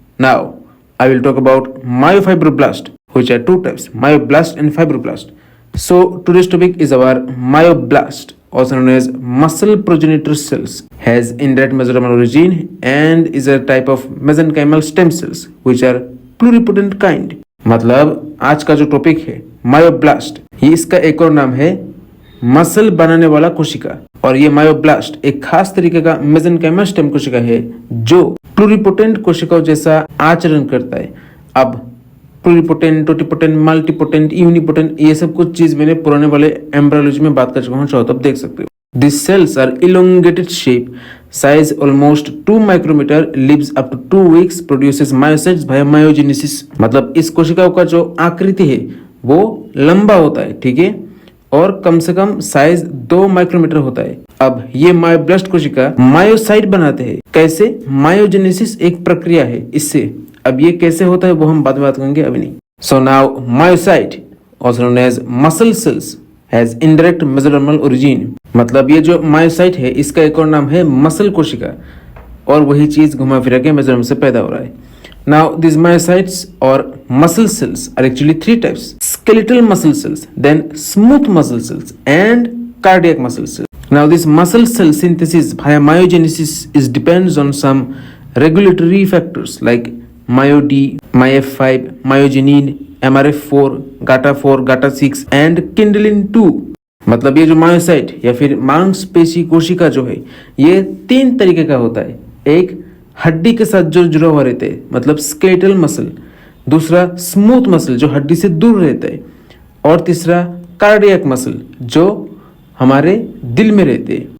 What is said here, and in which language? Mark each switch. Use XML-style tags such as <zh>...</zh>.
<en>Now, I will talk about myofibroblast, which are two types, myoblast and fibroblast. So, today's topic is our myoblast, also known as muscle progenitor cells, has indirect mesodermal origin and is a type of mesenchymal stem cells, which are pluripotent kind.</en> <hi>मतलब आज का जो topic है myoblast, ये इसका एक और नाम है मसल बनाने वाला कोशिका। और ये मायोब्लास्ट एक खास तरीके का मेसेनकाइमल स्टेम कोशिका है जो प्लूरिपोटेंट कोशिकाओं जैसा आचरण करता है। अब प्लूरिपोटेंट, टोटिपोटेंट, मल्टीपोटेंट, यूनिपोटेंट, ये सब कुछ चीज मैंने पुराने वाले एम्ब्रियोलॉजी में बात कर चुका हूँ, चाहो तो आप देख सकते हो।</hi> <en>These cells are elongated shape, size almost 2 micrometer, lives up to 2 weeks, produces myocytes via myogenesis।</en> <hi>मतलब इस कोशिकाओं का जो आकृति है वो लंबा होता है, ठीक है, और कम से कम साइज 2 माइक्रोमीटर होता है। अब ये मायोब्लास्ट कोशिका मायोसाइट बनाते हैं। कैसे? मायोजेनेसिस एक प्रक्रिया है इससे। अब ये कैसे होता है वो हम बाद में बात करेंगे, अभी नहीं।</hi> <en>So now myocyte, also known as muscle cells, has indirect mesodermal origin।</en> <hi>मतलब ये जो मायोसाइट है इसका एक और नाम है मसल कोशिका, और वही चीज घुमा फिरा के मेसोडर्म से पैदा हो रहा है।</hi> <en>Now this myocytes और muscle cells are actually 3 types: skeletal muscle cells, then smooth muscle cells and cardiac muscle cells. Now this muscle cell synthesis via myogenesis is depends on some regulatory factors like MyoD, MyF5, myogenin, MRF4, GATA4, GATA6 and Kindlin2।</en> <hi>मतलब ये जो myocyte या फिर मांसपेशी कोशिका जो है ये 3 तरीके का होता है। एक हड्डी के साथ जो जुड़ा हुआ रहता है, मतलब स्केलेटल मसल। दूसरा स्मूथ मसल जो हड्डी से दूर रहता है, और तीसरा कार्डियक मसल जो हमारे दिल में रहते हैं।</hi>